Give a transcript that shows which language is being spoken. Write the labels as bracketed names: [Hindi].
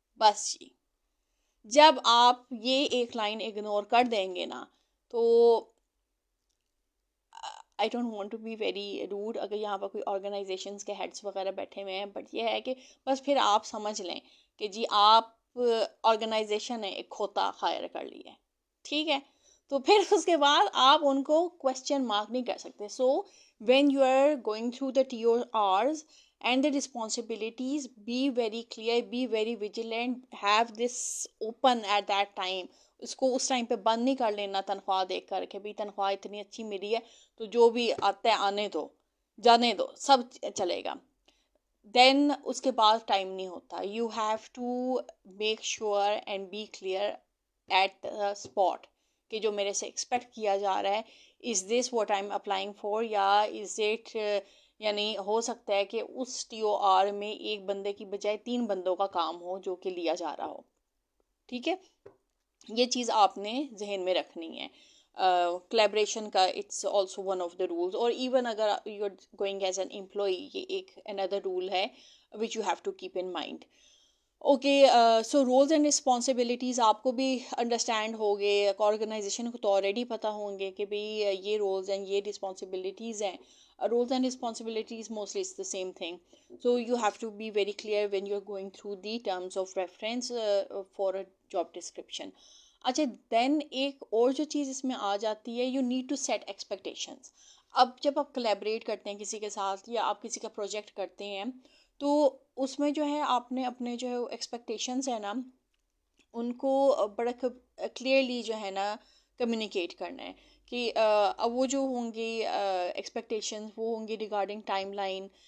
[Urdu] بس جی، جب آپ یہ ایک لائن اگنور کر دیں گے نا تو [English] I don't want to be very rude [Urdu] اگر یہاں پر کوئی آرگنائزیشنس کے ہیڈس وغیرہ بیٹھے ہوئے ہیں، بٹ یہ ہے کہ بس پھر آپ سمجھ لیں کہ جی آپ آرگنائزیشن نے ایک کھوتا ہائر کر لی ہے، ٹھیک ہے. تو پھر اس کے بعد آپ ان کو کوشچن مارک نہیں کر سکتے. [English] So when you are going through the TORs and the responsibilities, be very clear, be very vigilant, have this open at that time. [Urdu] اس کو اس ٹائم پہ بند نہیں کر لینا تنخواہ دیکھ کر کہ بھی تنخواہ اتنی اچھی ملی ہے تو جو بھی آتا ہے آنے دو، جانے دو، سب چلے گا. دین اس کے بعد ٹائم نہیں ہوتا. [English] you have to make sure and be clear at the spot [Urdu] کہ جو میرے سے ایکسپیکٹ کیا جا رہا ہے [English] is this what I am applying for, یا is it, [Urdu] یعنی ہو سکتا ہے کہ اس TOR میں ایک بندے کی بجائے 3 بندوں کا کام ہو جو کہ لیا جا رہا ہو. ٹھیک ہے، یہ چیز آپ نے ذہن میں رکھنی ہے. [English] Collaboration کا it's also one of the roles. اور even اگر you are going as an employee, [Urdu] یہ ایک اندر رول ہے [English] Which you have to keep in mind. [Urdu] Okay, so rules and responsibilities آپ کو بھی انڈرسٹینڈ ہو گئے، آرگنائزیشن کو تو آلریڈی پتہ ہوں گے کہ بھئی یہ رولز ہیں، یہ رسپانسبلٹیز ہیں. [English] Roles and responsibilities mostly it's the same thing. So you have to be very clear when you're going through the terms of reference for a job description. [Urdu] اچھا، دین ایک اور جو چیز اس میں آ جاتی ہے، [English] You need to set expectations. [Urdu] اب جب آپ کولیبریٹ کرتے ہیں کسی کے ساتھ یا آپ کسی کا پروجیکٹ کرتے ہیں تو اس میں جو ہے آپ نے اپنے جو ہے ایکسپیکٹیشنس ہیں نا ان کو بڑا کلیئرلی جو ہے نا کمیونیکیٹ کرنا ہے کہ اب وہ جو ہوں گی ایکسپیکٹیشنز وہ ہوں گی ریگارڈنگ ٹائم لائن،